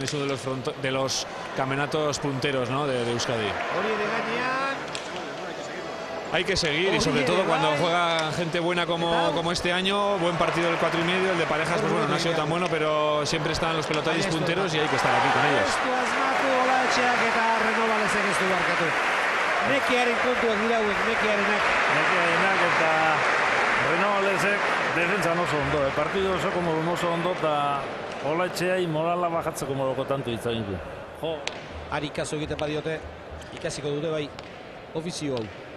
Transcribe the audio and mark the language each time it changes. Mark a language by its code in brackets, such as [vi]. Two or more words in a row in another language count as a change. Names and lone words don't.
[es] Es uno de los campeonatos punteros, ¿no? de Euskadi. Hay que seguir y sobre todo cuando juega gente buena como este año. Buen partido del 4,5, el de parejas pues bueno, no ha sido tan bueno, pero siempre están los pelotaris punteros y hay que estar aquí con ellos. [eu] Nekiarenak eta Renovalesek defentsan oso ondo, partidu osoko modun oso ondo eta Olatxeai morala bajatzeko modoko tanto itzagin du. Jo, ari kaso egiten badiote, ikasiko dute bai, ofizio hau.